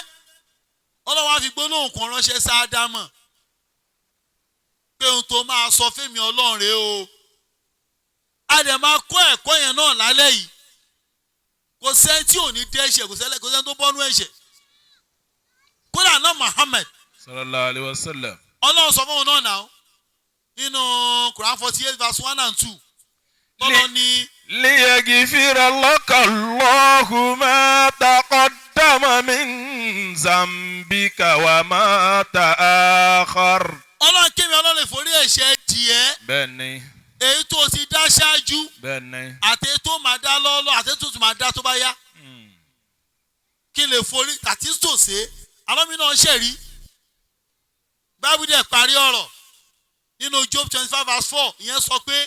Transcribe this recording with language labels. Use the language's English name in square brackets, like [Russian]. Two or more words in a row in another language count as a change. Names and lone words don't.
[Yoruba] Ọlọ́run á fi gbólóhùn kan ránṣẹ́ sí Ádámù pé ohun tó máa sọ fẹ́mi Ọlọ́run rèé o. a dẹ̀ máa kọ́ ẹ̀kọ́ yẹn náà lálẹ́ yìí. kò sẹ́ni tí ò ní dẹ́ṣẹ̀ kò sẹ́ni tó bọ́nú ẹ̀ṣẹ̀. kódà náà Muhammad [Arabic] صلى الله عليه وسلم. [Yoruba] Ọlọ́run sọ fún òun náà náà nínú Quran 48 [English] verse 1 and 2. [Yoruba] Ọlọ́run ní. [Arabic] ليغفر لك الله ما تقدم من ذنبك وما تأخر. [Yoruba] Ọlọ́run kémi Ọlọ́run lè forí ẹ̀ṣẹ̀ díẹ̀. bẹ́ẹ̀ni. èyí tó ti dá ṣáájú. bẹ́ẹ̀ni. àti èyí tó máa dá lọ́ọ́lọ́ àti èyí tó tún máa dá tó bá yá. kí lè forí àti tòṣe alọ́mí náà ṣẹ̀rí. Báíbù dẹ̀ parí ọ̀rọ̀ nínú Job 25 verse 4 ìyẹn sọ pé.